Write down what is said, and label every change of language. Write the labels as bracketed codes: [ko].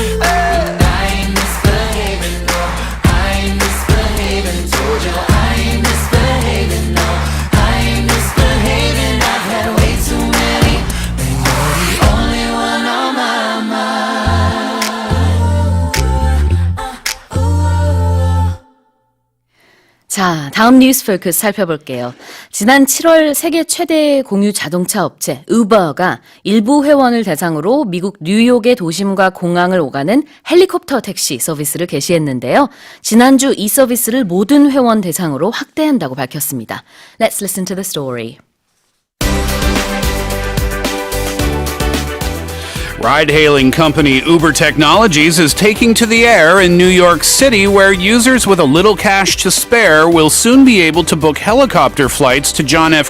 [en] And I ain't misbehaving, no, I ain't misbehaving. Told you I ain't misbehaving, no, I ain't misbehaving. I've had way too many, and you're the only one on my mind. [ko] 자, 다음 뉴스 포커스 살펴볼게요. 지난 7월 세계 최대 공유 자동차 업체 우버가 일부 회원을 대상으로 미국 뉴욕의 도심과 공항을 오가는 헬리콥터 택시 서비스를 개시했는데요. 지난주 이 서비스를 모든 회원 대상으로 확대한다고 밝혔습니다. [en] Let's listen to the story. Ride-hailing company Uber Technologies is taking to the air in New York City, where users with a little cash to spare will soon be able to book helicopter flights to John F.